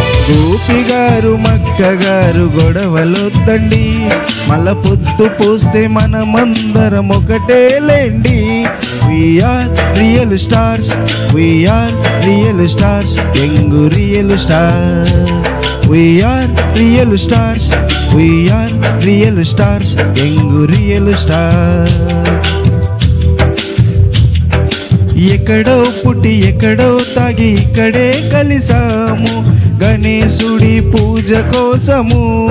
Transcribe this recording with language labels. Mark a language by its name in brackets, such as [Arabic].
[Telugu] గోపి గారు మక్క గారు గొడవలొద్దండి, మళ్ళా పొద్దు పోస్తే మనమందరం ఒకటేలేండి. [English] We are real stars, we are real stars, young real stars. We are real stars, we are real stars, young real stars. [Telugu] ఎక్కడో పుట్టి ఎక్కడో తాగి ఇక్కడే కలిసాము గణేశుడి పూజ కోసము.